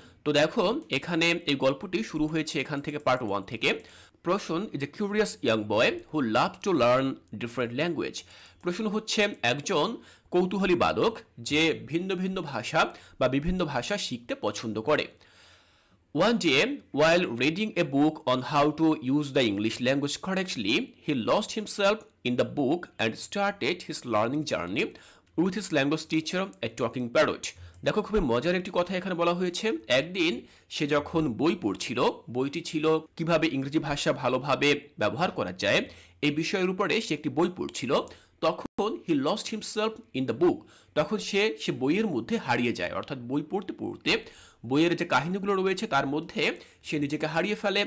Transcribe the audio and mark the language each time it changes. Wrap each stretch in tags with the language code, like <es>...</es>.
<bn>তো দেখো এখানে এই গল্পটি শুরু হয়েছে এখান থেকে পার্ট 1 থেকে।</bn> <en>Prasun is a curious young boy who love to learn different language.</en> <bn>Prasun হচ্ছে একজন কৌতূহলী বালক যে ভিন্ন ভিন্ন ভাষা বা বিভিন্ন ভাষা শিখতে পছন্দ করে।</bn> <en>One day, while reading a book on how to use the English language correctly, he lost himself in the book and started his learning journey with his language teacher, a talking parrot.</en> <bn>দেখো খুবই মজার একটি কথা এখানে বলা হয়েছে। একদিন সে যখন বই পড়ছিল, বইটি ছিল কিভাবে ইংরেজি ভাষা ভালোভাবে ব্যবহার করা যায় এই বিষয়ের উপরে সে একটি বই পড়ছিল, তখন</bn> <en>he lost himself in the book,</en> <bn>তখন সে বইয়ের মধ্যে হারিয়ে যায়, অর্থাৎ বই পড়তে পড়তে বইয়ের যে কাহিনীগুলো রয়েছে তার মধ্যে সে নিজেকে হারিয়ে ফেলে।</bn>